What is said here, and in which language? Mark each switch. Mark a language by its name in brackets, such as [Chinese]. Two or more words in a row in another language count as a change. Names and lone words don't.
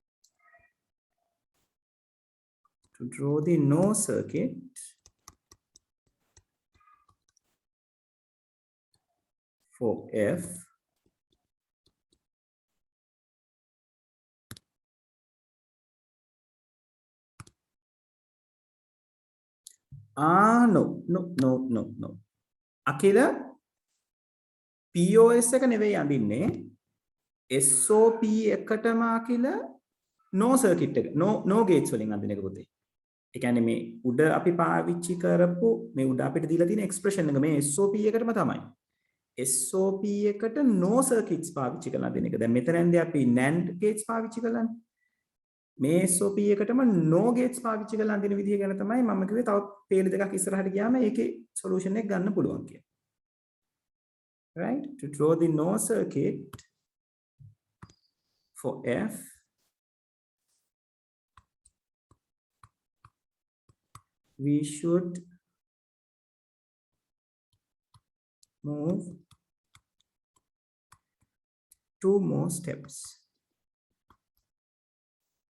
[English] To draw the no circuit, for F, no. [Sinhala] Akila, POS එක නෙවෙයි අඳින්නේ. SOP එකටම අකිල [English] no circuit [Sinhala] එක [English] no gates [Sinhala] වලින් අඳින එක පුතේ. ඒ කියන්නේ මේ උඩ අපි පාවිච්චි කරපු මේ උඩ අපිට දීලා තියෙන expression එක මේ SOP එකටම තමයි. SOP එකට [English] no circuits [Sinhala] පාවිච්චි කරලා අඳින එක. දැන් මෙතනදී අපි [English] NAND gates [Sinhala] පාවිච්චි කරලානේ. මේ SOP එකටම [English] no gates [Sinhala] පාවිච්චි කරලා අඳින විදිය ගැන තමයි මම කිව්වේ තව පේලි දෙකක් ඉස්සරහට ගියාම ඒකේ solution එක ගන්න පුළුවන් කියලා. [English] Right? To draw the no circuit for F, we should move two more steps.